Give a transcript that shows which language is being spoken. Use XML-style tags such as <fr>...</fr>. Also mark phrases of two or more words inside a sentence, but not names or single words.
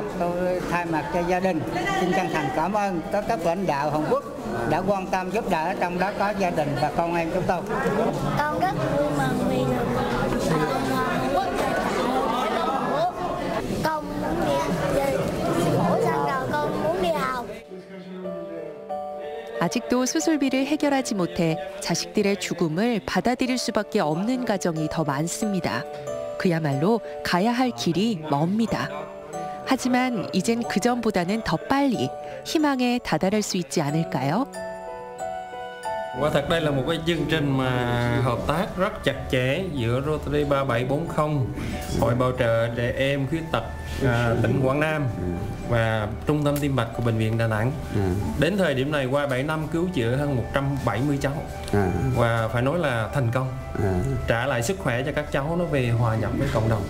<vi>Tôi thay mặt cho gia đình xin chân thành cảm ơn các cấp lãnh đạo Hàn Quốc đã quan tâm giúp đỡ, trong đó có gia đình và con em chúng tôi. Con rất vui mừng vì được Hàn Quốc con muốn đi mổ xong rồi con muốn đi học.</vi> <ko>아직도 수술비를 해결하지 못해 자식들의 죽음을 받아들일 수밖에 없는 가정이 더 많습니다. 그야말로 가야 할 길이 멉니다. 하지만 이젠 그전보다는 더 빨리 희망에 다다를 수 있지 않을까요?</ko> <vi>Quả thật đây là một cái chương trình mà hợp tác rất chặt chẽ giữa Rotary 3740, Hội Bảo trợ Trẻ Em Khuyết Tật tỉnh Quảng Nam và Trung tâm Tim mạch của Bệnh viện Đà Nẵng. Đến thời điểm này qua 7 năm cứu chữa hơn 170 cháu và phải nói là thành công, trả lại sức khỏe cho các cháu nó về hòa nhập với cộng đồng.</vi>